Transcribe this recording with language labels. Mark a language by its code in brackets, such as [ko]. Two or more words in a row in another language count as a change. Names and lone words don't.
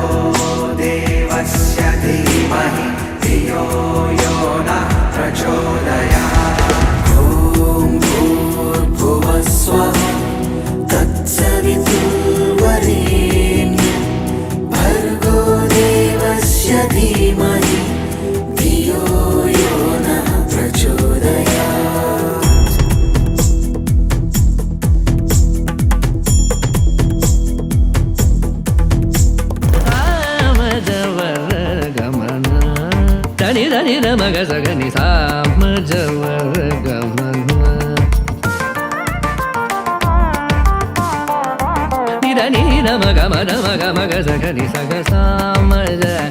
[sa] देवस्य धीमहि धियो यो नः प्रचोदयात् ॐ भूर्भुवः स्वः तत्सवितुर्वरेण्यं भर्गो देवस्य धीमहि धियो यो नः प्रचोदयात् [te] దని మగ సగని సామ జవర గమన నిదని మగ మగ మగ మగ సగని సగ సామ జ